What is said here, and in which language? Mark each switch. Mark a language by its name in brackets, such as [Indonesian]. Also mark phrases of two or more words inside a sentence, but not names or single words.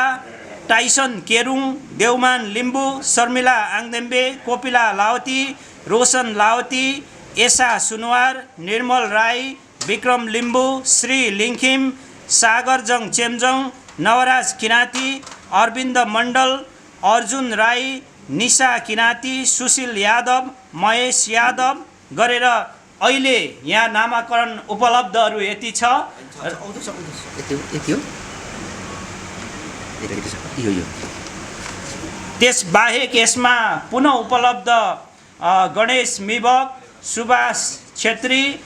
[Nepali] टाइसन केरुङ, देवमान लिम्बू, शर्मिला आङदेम्बे, कोपिला लावती, रोशन लावती, एसा सुनवार, निर्मल राई, विक्रम लिम्बू, श्री लिङखिम, सागरजङ चेम्जोङ, नवराज किराँती, अरविन्द मण्डल, अर्जुन राई, निशा किराँती, सुशील यादव, महेश यादव गरेर अहिले यहाँ नामाकरण उपलब्धहरू यति छ। त्यसबाहेक यसमा पुनः उपलब्ध गणेश मिबक, सुभाष छेत्री,